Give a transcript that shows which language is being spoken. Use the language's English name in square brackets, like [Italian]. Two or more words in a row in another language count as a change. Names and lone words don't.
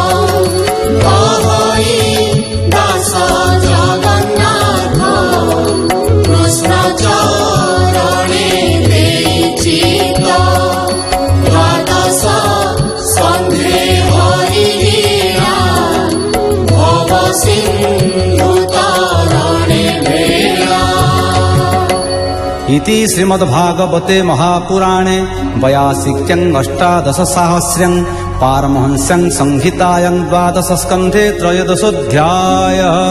[Odia] କହଇ ଦାସ ଜଗନ୍ନାଥ କୃଷ୍ଣ ଚରଣେ ଦେଇଚିତ ଦ୍ୱାଦଶ ସ୍କନ୍ଧେ ହରି ଲୀଳା ଭବ ସିନ୍ଧୁ ତରଣେ ଭେଳା। [Sanskrit] इति श्रीमद्भागवते महापुराणे वयासिक्यं अष्टादशसाहस्र्यं पारमहंस्यं संहितायां द्वादशस्कन्धे त्रयोदशोऽध्यायः।